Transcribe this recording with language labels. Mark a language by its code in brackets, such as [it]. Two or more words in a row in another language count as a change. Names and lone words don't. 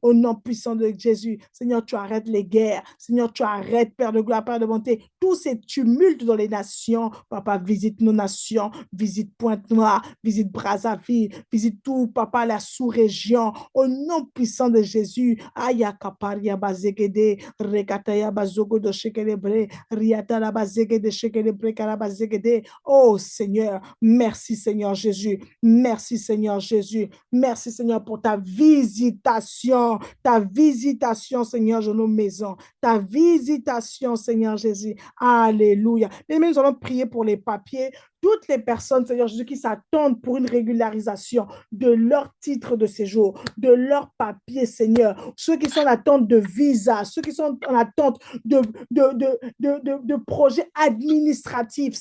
[fr] Au nom puissant de Jésus, Seigneur, Seigneur, tu arrêtes les guerres. Seigneur, tu arrêtes, Père de gloire, Père de bonté, tous ces tumultes dans les nations. Papa, visite nos nations, visite Pointe-Noire, visite Brazzaville, visite tout, Papa, la sous-région. Au nom puissant de Jésus, Aya Kaparia Bazegede, Rekataya Bazogo de Shekelebre, Riatala Bazegede, Shekelebre, Karabazegede. Oh Seigneur, merci Seigneur Jésus, merci Seigneur Jésus, merci Seigneur pour ta visitation Seigneur de nos maisons, ta visitation Seigneur Jésus. Alléluia. Mais nous allons prier pour les papiers, toutes les personnes Seigneur Jésus qui s'attendent pour une régularisation de leur titre de séjour, de leur papier Seigneur, ceux qui sont en attente de visa, ceux qui sont en attente de projets administratifs.